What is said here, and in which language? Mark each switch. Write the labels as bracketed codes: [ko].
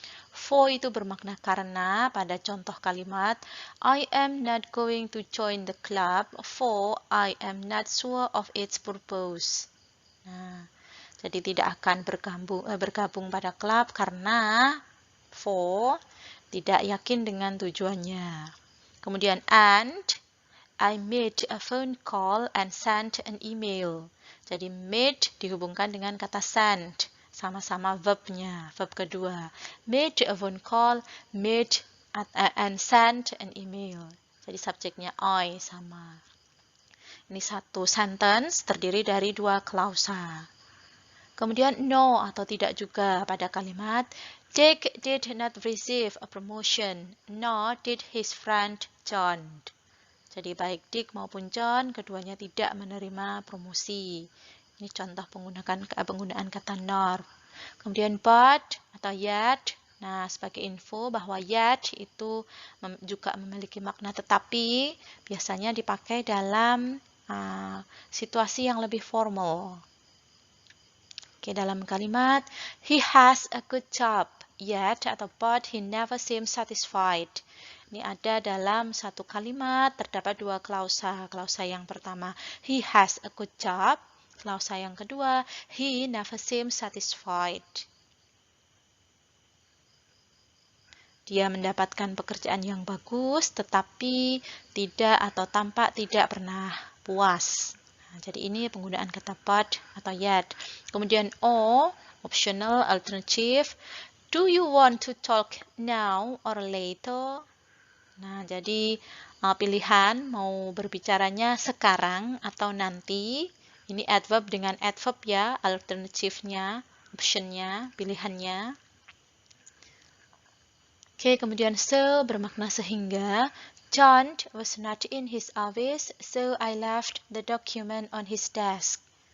[en] For [id] itu bermakna karena pada contoh kalimat [en] I am not going to join the club for I am not sure of its purpose. [id] Nah, jadi tidak akan bergabung pada klub karena for tidak yakin dengan tujuannya. [en] Kemudian and I made a phone call and sent an email. [id] Jadi made dihubungkan dengan kata send, sama-sama verbnya, verb kedua. [en] Made a phone call, made and sent an email. [id] Jadi subjeknya I sama. Ini satu sentence terdiri dari dua klausa. Kemudian no atau tidak juga pada kalimat [en] Dick did not receive a promotion, nor did his friend John. [id] Jadi baik Dick maupun John, keduanya tidak menerima promosi. Ini contoh penggunaan kata nor. Kemudian but atau yet. Nah, sebagai info bahwa yet itu juga memiliki makna tetapi, biasanya dipakai dalam situasi yang lebih formal. Oke, dalam kalimat, [en] he has a good job, yet atau but he never seems satisfied. [id] Ini ada dalam satu kalimat, terdapat dua klausa. Klausa yang pertama, [en] he has a good job. [id] Klausa yang kedua, [en] he never seems satisfied. [id] Dia mendapatkan pekerjaan yang bagus, tetapi tidak atau tampak tidak pernah puas. Nah, jadi ini penggunaan kata but atau yet. Kemudian o, optional, alternative. [en] Do you want to talk now or later? [id] Nah, jadi pilihan mau berbicaranya sekarang atau nanti. Ini adverb dengan adverb ya, alternative-nya, option-nya, pilihannya. Oke, kemudian so bermakna sehingga. [en] John was not in his office, so I left the document on his desk.